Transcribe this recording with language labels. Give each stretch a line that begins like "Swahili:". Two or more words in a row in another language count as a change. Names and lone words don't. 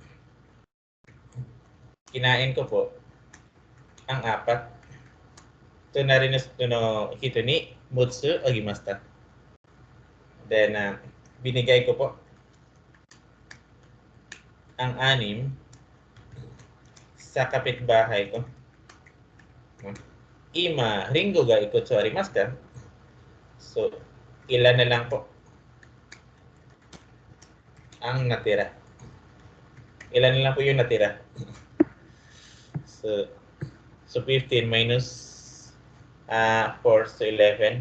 Filipino: Kinain ko po ang 4.
Japanese: 隣の人に六つあげました.
Filipino: Then binigay ko po ang 6 sa kapitbahay ko.
Japanese: 今りんごがいくつありますか?
Filipino: So, ilan na lang po ang natira. Ilan na lang po yung natira.
English: So 15 minus 4, so 11.